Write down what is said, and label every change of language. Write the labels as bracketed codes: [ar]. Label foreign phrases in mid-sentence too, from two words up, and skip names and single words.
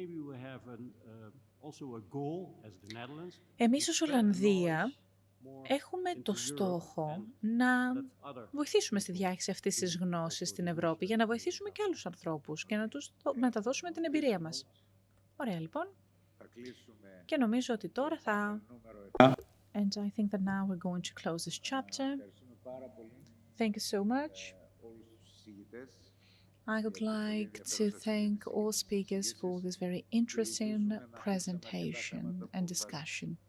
[el] Εμείς ως Ολλανδία έχουμε το στόχο να βοηθήσουμε στη διάχυση αυτής της γνώσης στην Ευρώπη για να βοηθήσουμε και άλλους ανθρώπους και να τους μεταδώσουμε την εμπειρία μας. Ωραία, λοιπόν. Και νομίζω ότι τώρα θα... [en] And I think that now we're going to close this chapter. Thank you so much. I would like to thank all speakers for this very interesting presentation and discussion.